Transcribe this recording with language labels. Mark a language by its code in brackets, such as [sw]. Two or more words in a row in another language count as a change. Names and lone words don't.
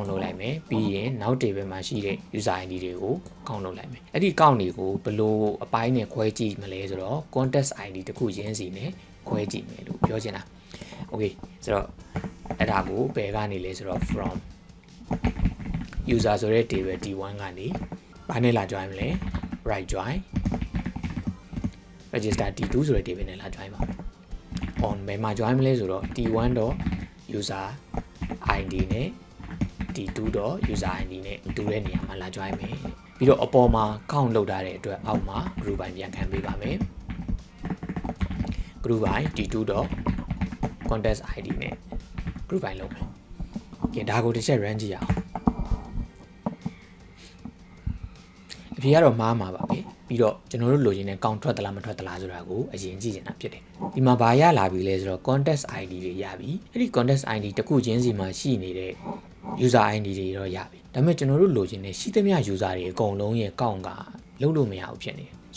[my] လုပ်လိုက်မယ်ပြီးရင်နောက် table မှာရှိတဲ့ [en] user ID [my] တွေကိုကောက်လုပ်လိုက်မယ်အဲ့ဒီကောက်တွေကိုဘယ်လိုအပိုင်းနဲ့ခွဲကြည့် မလဲဆိုတော့ [en] contest ID [my] တစ်ခုချင်းစီနဲ့ခွဲကြည့်မယ်လို့ပြောချင်တာ okay ဆိုတော့အဲ့ဒါ ကိုဘယ်ကနေလဲဆိုတော့ [en] from user [my] ဆိုတဲ့ table t1 ကနေဘာနဲ့လာ join မလဲ [en] right join register t2 [my] ဆိုတဲ့ table နဲ့လာ join ပါ on ဘယ်မှာ join မလဲဆိုတော့ [en] t1.user id [my] နဲ့ [en] t2.user id [my] နဲ့တူတဲ့နေရာမှာလာ join မယ်ပြီးတော့အပေါ်မှာ count လုပ်ထားတဲ့အတွက်အောက်မှာ [en] group by [my] ပြန်ခံပေးပါမယ် [en] group by t2.contest id [my] နဲ့ [en] group by [my] လုပ်မယ်โอเคဒါကိုတစ်ချက် run ကြည့်အောင်အဖြေကတော့မှားမှာပါပဲပြီးတော့ကျွန်တော်တို့လိုချင်တဲ့ count ထွက်သလားမထွက်သလားဆိုတာကိုအရင်ကြည့်နေတာဖြစ်တယ်ဒီမှာဘာရလာပြီလဲဆိုတော့ [en] contest id [my] တွေရပြီအဲ့ဒီ [en] contest id [my] တစ်ခုချင်းစီမှာရှိနေတဲ့ [en] user id [my] တွေတော့ရပြီဒါပေမဲ့ကျွန်တော်တို့လိုချင်တဲ့ရှိသမျှ user တွေအကုန်လုံးရဲ့ count ကလုံးလို့မရဘူးဖြစ်နေတယ်ဆွဲ